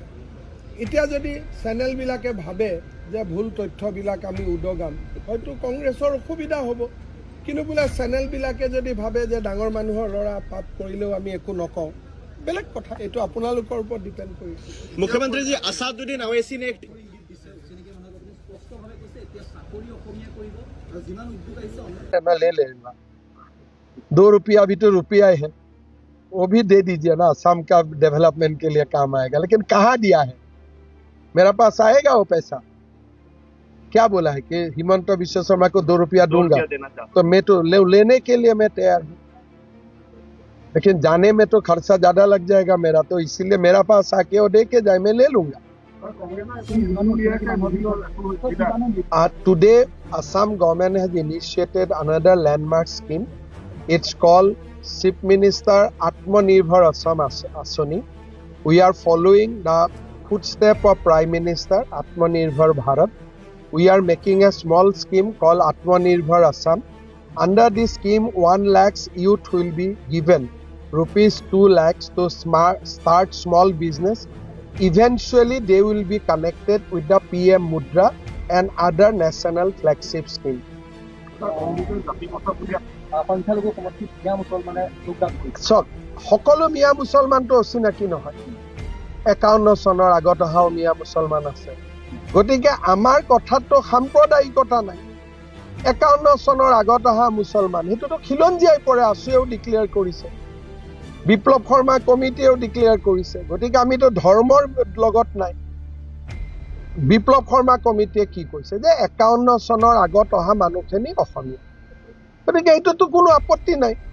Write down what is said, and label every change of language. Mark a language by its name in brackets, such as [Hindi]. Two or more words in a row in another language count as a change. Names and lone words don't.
[Assamese] এতিয়া যদি চেনেলবিলাকে ভাবে যে ভুল তথ্যবিলাক আমি উদগাম, হয়তো কংগ্ৰেছৰ অসুবিধা হ'ব। কিন্তু বোলে চেনেলবিলাকে যদি ভাবে যে ডাঙৰ মানুহৰ ল'ৰা পাপ কৰিলেও আমি একো নকওঁ, বেলেগ কথা। এইটো আপোনালোকৰ ওপৰত ডিপেণ্ড কৰিছে। মুখ্যমন্ত্ৰীজী, আছাদুদ্দিন আৱেচি নে [Hindi] मैं ले लेगा, 2 रुपया भी तो रुपया है, वो भी दे दीजिए ना, असम का डेवलपमेंट के लिए काम आएगा। लेकिन कहाँ दिया है? मेरा पास आएगा वो पैसा? क्या बोला है कि हिमंत विश्व शर्मा को 2 रुपया दूंगा, तो मैं तो लेने के लिए मैं तैयार हूँ, लेकिन जाने में तो खर्चा ज्यादा लग जाएगा मेरा, तो इसीलिए मेरा पास आके वो दे के जाए, मैं ले लूंगा। [English] Today, Assam government has initiated another landmark scheme. It's called Chief Minister Atmanirbhar Assam Asani. We are following the footsteps of Prime Minister Atmanirbhar Bharat. We are making a small scheme called Atmanirbhar Assam. Under this scheme, 1 lakh youth will be given rupees 2 lakhs to start small business. Eventually, they will be connected with the PM Mudra and other national flagship schemes. [Assamese] সংখ্যালঘু সমষ্টিত মিয়া মুছলমানে যোগদান কৰিছে চক সকলো মিয়া মুছলমানটো অচিনাকি নহয় 51 চনৰ আগত অহা মিয়া মুছলমান আছে গতিকে আমাৰ কথাটো সাম্প্ৰদায়িকতা নাই 51 চনৰ আগত অহা মুছলমান সেইটোতো খিলঞ্জীয়াই পৰে আছুৱেও ডিক্লেয়াৰ কৰিছে বিপ্লৱ শৰ্মা কমিটিয়েও ডিক্লেয়াৰ কৰিছে গতিকে আমিতো ধৰ্মৰ লগত নাই বিপ্লৱ শৰ্মা কমিটিয়ে কি কৈছে যে 51 চনৰ আগত অহা মানুহখিনি অসমীয়া গতিকে এইটোতো কোনো আপত্তি নাই